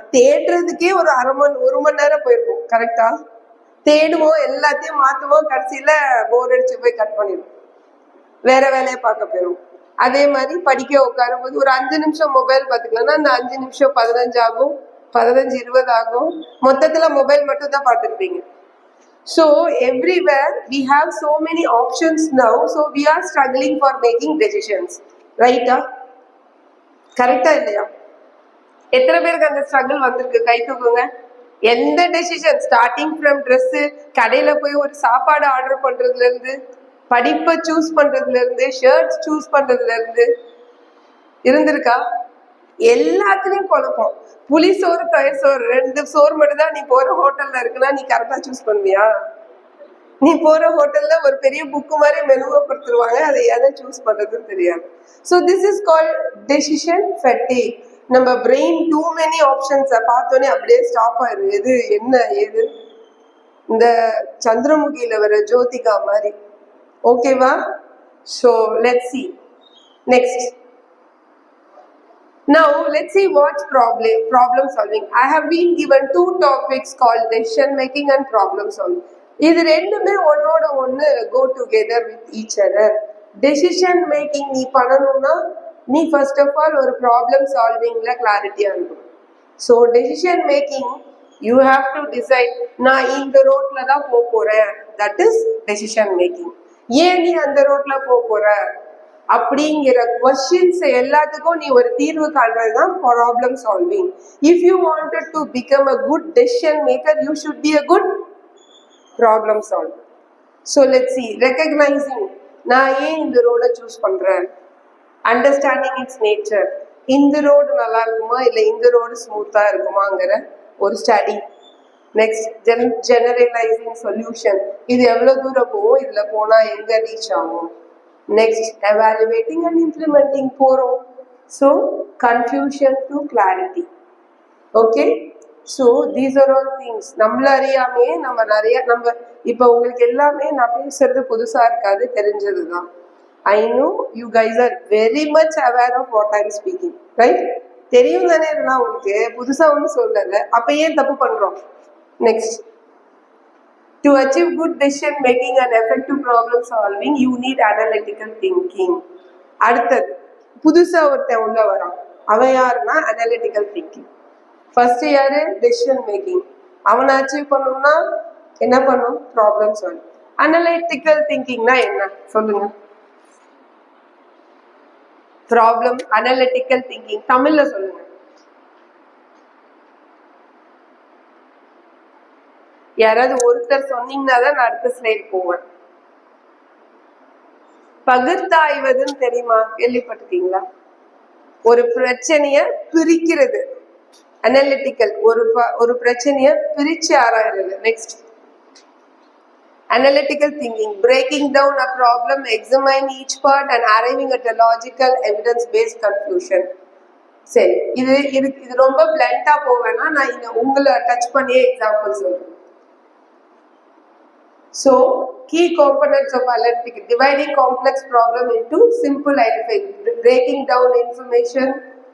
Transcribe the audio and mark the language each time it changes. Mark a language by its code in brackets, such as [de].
[ta] தேடுறதுக்கே ஒரு மணி நேரம் போயிருக்கும், கரெக்டா? தேடுவோம், எல்லாத்தையும் மாத்துவோம், கடைசியில போர் அடிச்சு போய் கட் பண்ணிடுவோம், வேற வேலையை பார்க்க போயிடும். அதே மாதிரி படிக்க உட்காரும் போது ஒரு 5 நிமிஷம் மொபைல் பார்த்துக்கலாம்னா அந்த 5 நிமிஷம் 15 ஆகும், 15-20 ஆகும். மொத்தத்துல மொபைல் மட்டும் தான் பார்த்துருப்பீங்க. [en] So everywhere we have so many options now, so we are struggling for making decisions, right? [ta] கரெக்டா இல்லையா? எத்தனை பேருக்கு அந்த ஸ்ட்ரகிள் வந்திருக்கு? கை தூக்குங்க. எந்த டெசிஷன், ஸ்டார்டிங் ஃப்ரம் ட்ரெஸ், கடையில போய் ஒரு சாப்பாடு ஆர்டர் பண்றதுல இருந்து, படிப்பை சூஸ் பண்றதுல இருந்து, ஷர்ட்ஸ் சூஸ் பண்றதுல இருந்து இருந்திருக்கா? எல்லாத்துலயும் குழப்பம். புளி சோறு, தயிர் சோறு, 2 சோறு மட்டும் தான் நீ போற ஹோட்டல்ல இருக்குன்னா நீ கரெக்டா சூஸ் பண்ணுவியா? நீ போற ஹோட்டல்ல ஒரு பெரிய புக்கு மாதிரி மெனுவை கொடுத்துருவாங்க, அதை எதை சூஸ் பண்றதுன்னு தெரியாது. [en] So this is called decision fatigue. நம்ம brain too many ஆப்ஷன்ஸை [ta] பார்த்தோன்னே அப்படியே [en] Stop ஆயிரு. [ta] எது என்ன ஏது, இந்த சந்திரமுகியில வர ஜோதிகா மாதிரி. ஓகேவா? [en] So let's see next. Now let's see what's problem solving. I have been given 2 topics called decision making and problem solving. [ta] இது ரெண்டுமே ஒன்னோட ஒன்னு [en] go together with each other. [ta] Decision making நீ பண்ணணும்னா நீ [en] first of all [ta] ஒரு problem solvingல கிளாரிட்டியா இருக்கும். [en] So decision making you have to decide, [ta] நான் இந்த ரோட்ல தான் போறேன், [en] that is decision making. [ta] ஏன் நீ அந்த ரோட்ல போற அப்படிங்கிற கொஸ்டின்ஸ் எல்லாத்துக்கும் நீ ஒரு தீர்வு காண்றதுதான் problem solving. [en] If you wanted to become a good decision maker, you should be a good problem solver. So let's see recognising, [ta] நான் ஏன் இந்த ரோடை சூஸ் பண்றேன், [en] understanding it's nature, [ta] இந்த ரோடு நல்லா இருக்குமா இல்லை இந்த ரோடு ஸ்மூத்தா இருக்குமாங்கிற ஒரு ஸ்டடி. நெக்ஸ்ட் ஜெனரலைசிங் சொல்யூஷன், இது எவ்வளவு தூரம் போகும், இதுல போனா எங்க ரீச் ஆகும். [en] Next, evaluating and implementing போறோம். So confusion to clarity. Okay, so these are all things. [ta] நம்மள அறியாமே நம்ம நிறைய, நம்ம இப்ப உங்களுக்கு எல்லாமே நான் பேசுறது புதுசா இருக்காது, தெரிஞ்சதுதான். [en] I know you guys are very much aware of what I'm speaking, right? [ta] தெரியும் தானே இதெல்லாம் உங்களுக்கு, புதுசா ஒன்றும் சொல்லல. அப்ப ஏன் தப்பு பண்றோம்? [en] Next, to achieve good decision making and effective problem solving, you need analytical thinking. [ta] அடுத்தது, புதுசா ஒருத்தன் உள்ள வரான், அவன் யாருன்னா அனலிட்டிக்கல் திங்கிங். ஃபர்ஸ்ட் யாரு? Decision making. அவனை அச்சீவ் பண்ணணும்னா என்ன பண்ணும்? Problem solve. அனலிட்டிக்கல் திங்கிங்னா என்ன சொல்லுங்க? ப்ராப்ளம் அனலிட்டிக்கல் திங்கிங் தமிழ்ல சொல்லுங்க. யாராவது ஒருத்தர் சொன்னீங்கன்னா தான் நான் அடுத்த ஸ்லைட் போவேன். பகுத்தாய்வதுன்னு தெரியுமா? கேள்விப்பட்டிருக்கீங்களா? ஒரு பிரச்சனைய பிரிக்கிறது அனலிட்டிக்கல். ஒரு பிரச்சனைய பிரிச்சு ஆராயிறது. [en] Next, analytical thinking, breaking down a problem, examine each part and arriving at a logical evidence based conclusion. [ta] சரி, இது ரொம்ப பிளண்டா போவேன்னா நான் இங்க உங்களை டச் பண்ணியே எக்ஸாம்பிள் சொல்றேன். [en] So, key components of analytical, dividing complex problem into simple identifying, breaking down information.